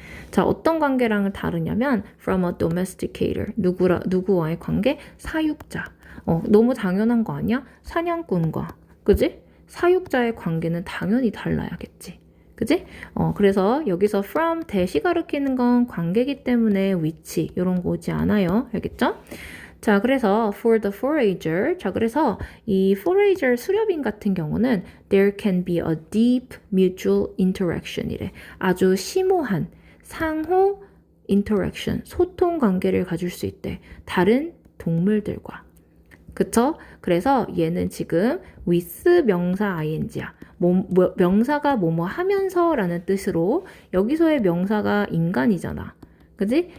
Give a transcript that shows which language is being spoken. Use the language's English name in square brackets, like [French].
[Korean] 자, 어떤 관계랑은 다르냐면 [English] from a domesticator, [Korean] 누구와의 관계? 사육자. 너무 당연한 거 아니야? 사냥꾼과, 그지? 사육자의 관계는 당연히 달라야겠지. 그지? 그래서 여기서 from 대시 가리키는 건 관계이기 때문에 위치 이런 거 오지 않아요. 알겠죠? 자, 그래서 [English] for the forager, 자, 그래서 이 forager [Korean] 수렵인 같은 경우는 [English] there can be a deep mutual interaction [Korean] 이래. 아주 심오한 상호 interaction, 소통 관계를 가질 수 있대. 다른 동물들과. 그쵸? 그래서 얘는 지금 with 명사 ing야. 명사가 뭐뭐 하면서 라는 뜻으로 여기서의 명사가 인간이잖아. 그지?